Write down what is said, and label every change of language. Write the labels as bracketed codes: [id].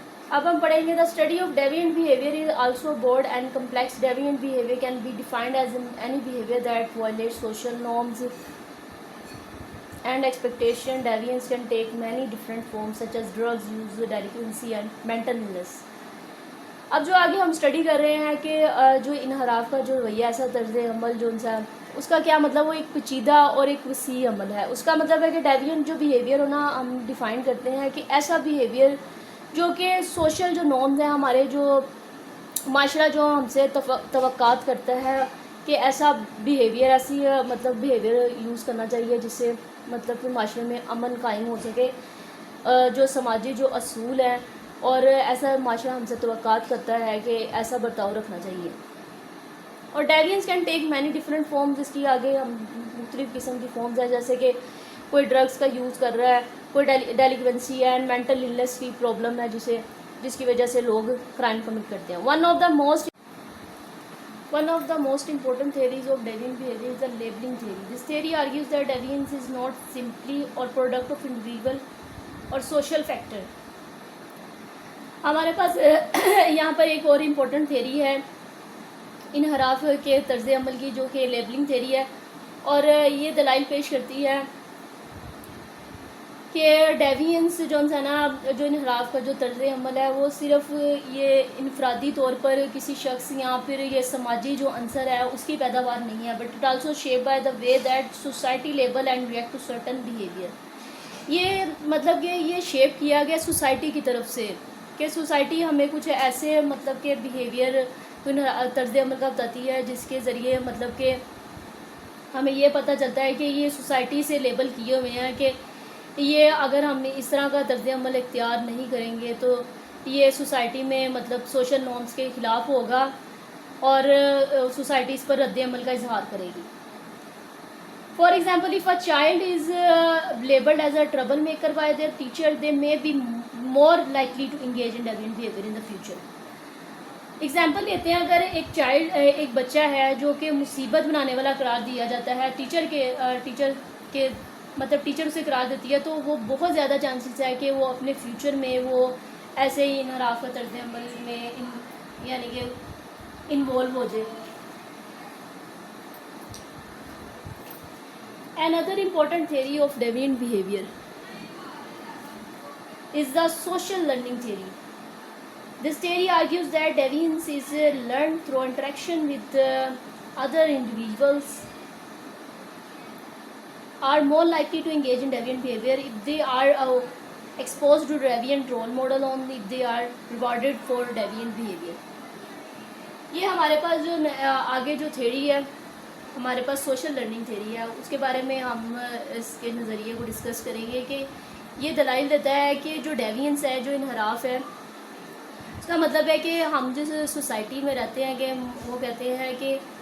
[ur] اب ہم پڑھیں گے [en] The study of deviant behaviour is also broad and complex. Deviant behaviour can be defined as any behaviour that violate social norms and expectation. Deviance can take many different forms such as drugs use, delinquency and mental illness. [ur] اب جو آگے ہم study کر رہے ہیں کہ جو انحراف کا جو رویہ ایسا طرز عمل جو انسا اس کا کیا مطلب, وہ ایک پیچیدہ اور ایک وسیع عمل ہے. اس کا مطلب ہے کہ ڈیوینٹ جو بیہیویئر ہونا ہم ڈیفائن کرتے ہیں کہ ایسا بیہیویئر جو کہ سوشل جو نارمز ہیں ہمارے جو معاشرہ جو ہم سے توقعات کرتا ہے کہ ایسا بیہیویئر ایسی مطلب بیہیویئر یوز کرنا چاہیے جس سے مطلب کہ معاشرے میں امن قائم ہو سکے, جو سماجی جو اصول ہیں اور ایسا معاشرہ ہم سے توقعات کرتا ہے کہ ایسا برتاؤ رکھنا چاہیے. اور [en] Deviance can take many different forms. [ur] اس کی آگے ہم مختلف قسم کی فارمز ہیں جیسے کہ کوئی ڈرگس کا یوز کر رہا ہے, کوئی ڈیلیکوینسی ہے اینڈ مینٹل النس کی پرابلم ہے جس کی وجہ سے لوگ کرائم کمٹ کرتے ہیں. [en] One of the most important theories of deviant behavior is the labeling theory. This theory argues that deviance is not simply or product of individual or social factor. [ur] ہمارے پاس یہاں پر ایک اور امپورٹنٹ تھیوری ہے انحراف کے طرز عمل کی جو کہ لیبلنگ تھیوری ہے, اور یہ دلائل پیش کرتی ہے کہ ڈیوینس جو ہے نا جو انحراف کا جو طرز عمل ہے وہ صرف یہ انفرادی طور پر کسی شخص یا پھر یہ سماجی جو عنصر ہے اس کی پیداوار نہیں ہے, [en] But it also shape by the way that society label and react to certain behaviour. [ur] یہ مطلب کہ یہ شیپ کیا گیا سوسائٹی کی طرف سے کہ سوسائٹی ہمیں کچھ ایسے مطلب کہ بیہیویئر طرز عمل کا بتاتی ہے جس کے ذریعے مطلب کہ ہمیں یہ پتہ چلتا ہے کہ یہ سوسائٹی سے لیبل کیے ہوئے ہیں کہ یہ اگر ہم اس طرح کا طرز عمل اختیار نہیں کریں گے تو یہ سوسائٹی میں مطلب سوشل نارمز کے خلاف ہوگا اور سوسائٹی اس پر رد عمل کا اظہار کرے گی. [en] For example, if a child is labeled as a troublemaker by their teacher, they may be more likely to engage in deviant behavior in the future. [ur] Example لیتے ہیں, اگر ایک بچہ ہے جو کہ مصیبت بنانے والا قرار دیا جاتا ہے ٹیچر کے مطلب ٹیچر اسے قرار دیتی ہے, تو وہ بہت زیادہ چانسز ہے کہ وہ اپنے فیوچر میں وہ ایسے ہی انحراف کا طرز عمل میں یعنی کہ انوالو ہو جائے. [en] Another important theory of deviant behavior is the social learning theory. This theory argues that deviance is learned through interaction with other individuals are more likely to engage in deviant behavior if they are exposed to deviant role model only if they are rewarded for deviant behavior. [ur] یہ ہمارے پاس جو آگے جو theory ہے ہمارے پاس social learning theory ہے, اس کے بارے میں ہم اس کے نظریے کو ڈسکس کریں گے کہ یہ دلائل دیتا ہے کہ جو ڈیوینس ہے جو انحراف ہے اس کا مطلب ہے کہ ہم جس سوسائٹی میں رہتے ہیں کہ وہ کہتے ہیں کہ